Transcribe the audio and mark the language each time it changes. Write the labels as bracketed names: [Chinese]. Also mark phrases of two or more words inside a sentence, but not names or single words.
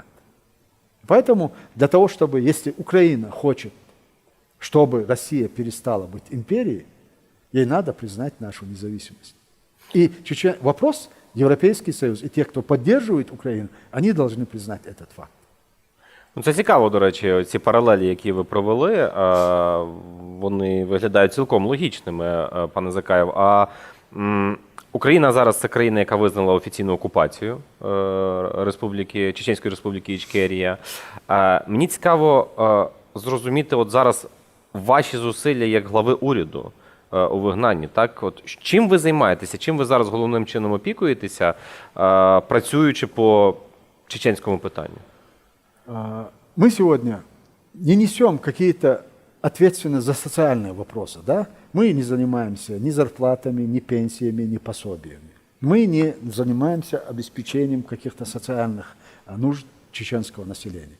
[Russian] Поэтому для того, чтобы, если Украина хочет, чтобы Россия перестала быть империей, ей надо признать нашу независимость. И вопрос Европейский Союз и те, кто поддерживает Украину, они должны признать этот факт. [Ukrainian] Ну, це цікаво, до речі, ці паралелі, які ви провели, вони виглядають цілком логічними, пане Закаєв. Україна зараз це країна, яка визнала офіційну окупацію Чеченської Республіки Ічкерія. Мені цікаво зрозуміти от зараз ваші зусилля як глави уряду у вигнанні. Так? От, чим ви займаєтеся, чим ви зараз головним чином опікуєтеся, працюючи по чеченському питанню? [Russian] Мы сегодня не несем какие-то ответственность за социальные вопросы. Да? Мы не занимаемся ни зарплатами, ни пенсиями, ни пособиями. Мы не занимаемся обеспечением каких-то социальных нужд чеченского населения.